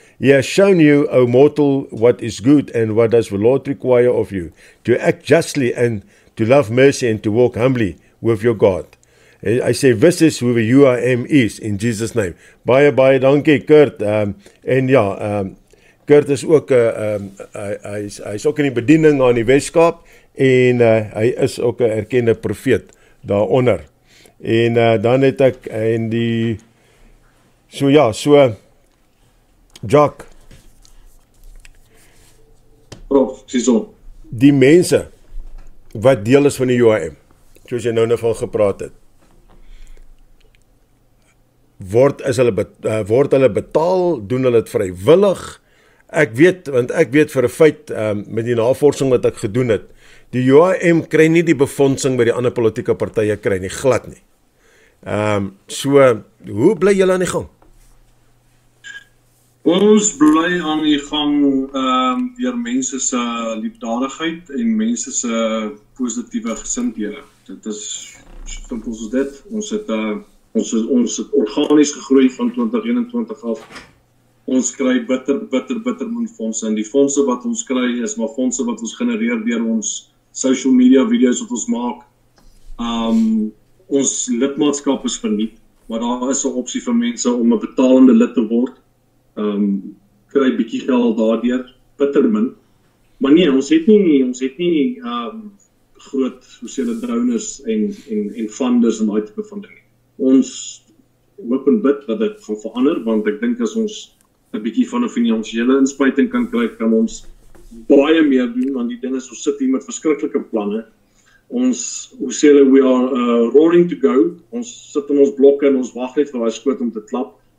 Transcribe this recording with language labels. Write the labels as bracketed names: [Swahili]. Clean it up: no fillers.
[English] He has shown you, O mortal, what is good and what does the Lord require of you, to act justly and to love mercy and to walk humbly with your God. I say, this is who the UIM is, in Jesus' name. [Afrikaans] Baie dankie, Kurt. En ja, Kurt is ook, hy is ook in die bediening aan die Weskaap en hy is ook 'n erkende profeet daaronder. En dan het ek en die Jacques. Prof, Sison. Die mense wat deel is van die UIM, soos jy nou van gepraat het, word hulle betaal, doen hulle dit vrywillig? Ek weet vir 'n feit, met die navorsing wat ek gedoen het, die UIM kry nie die befondsing by die ander politieke partye kry nie, glad nie. Hoe bly julle aan die gang? Ons bly aan die gang deur mense se liefdadigheid en mense se positiewe gesindhede. Dit is simpel soos dit. Ons het Ons het organies gegroei van 2021 af. Ons kry bitter min fondse, en die fondse wat ons kry is maar fondse wat ons genereer deur ons social media video's wat ons maak. Ons lidmaatskap is verniet, maar daar is 'n opsie vir mense om 'n betalende lid te word. Kry bietjie geld daardeur, bitter min. Maar nee, ons het nie groot hoeveelheid donors en funders en daai tipe van ding. Ons hoop en bid dat dit gaan verander, want ek dink as ons 'n bietjie van 'n finansiële inspuiting kan kry, kan ons baie meer doen, want die ding is, ons sit hier met verskriklike planne. Ons, [English] we are roaring to go. [Afrikaans] Ons sit in ons blokke en ons wag net vir daai skoot om te klap.